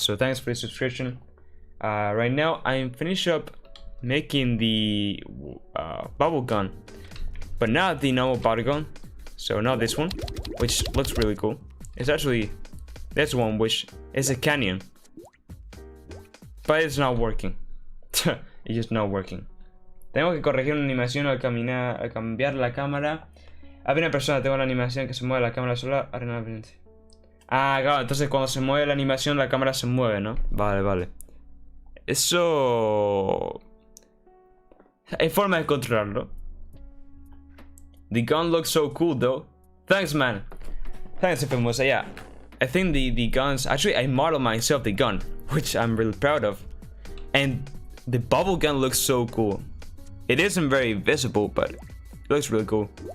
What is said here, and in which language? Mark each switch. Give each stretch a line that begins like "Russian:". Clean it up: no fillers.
English: So thanks for the subscription. Right now I'm finished up making the bubble gun, but not the normal bubble gun. So not this one, which looks really cool. It's actually this one, which is a canyon, but it's not working. It's just not working.
Spanish: Tengo que corregir una animación al caminar, al cambiar la cámara. Había una persona, tengo la animación que se mueve la cámara sola. Ah, claro, entonces cuando se mueve la animación la cámara se mueve, ¿no? Vale, vale. Eso hay forma de controlarlo.
English: The gun looks so cool though. Thanks, man. Thanks, Famosa. Yeah, I think the guns, actually I modeled myself the gun, which I'm really proud of. And the bubble gun looks so cool. It isn't very visible, but it looks really cool.